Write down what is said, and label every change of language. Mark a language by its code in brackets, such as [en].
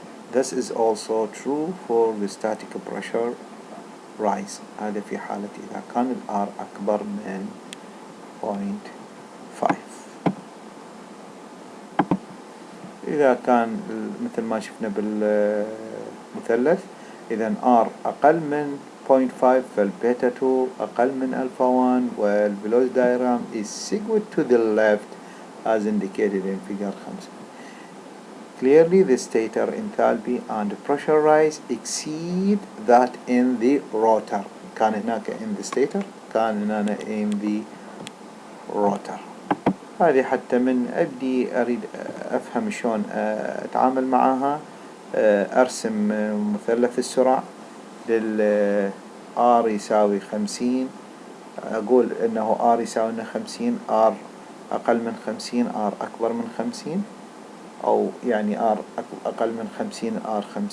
[en] This is also true for the static pressure rise. [ar] هذا في حالة إذا كان ال R أكبر من 0.5. إذا كان مثل ما شفنا بالمثلث، إذا R أقل من 0.5 فالبيتا 2 أقل من ألفا 1، والبلوز [en] diagram is sequed to the left as indicated in figure 5. Clearly the stator enthalpy and pressure rise exceed that in the rotor. [ar] كان هناك [en] in the stator، [ar] كان هنا [en] in the rotor. [ar] هذه حتى من أريد أفهم شلون أتعامل معها، أرسم مثلث السرعة لل R يساوي 50، أقول إنه R يساوي 50، R أقل من 50، R أكبر من 50، أو يعني R أقل من 50، R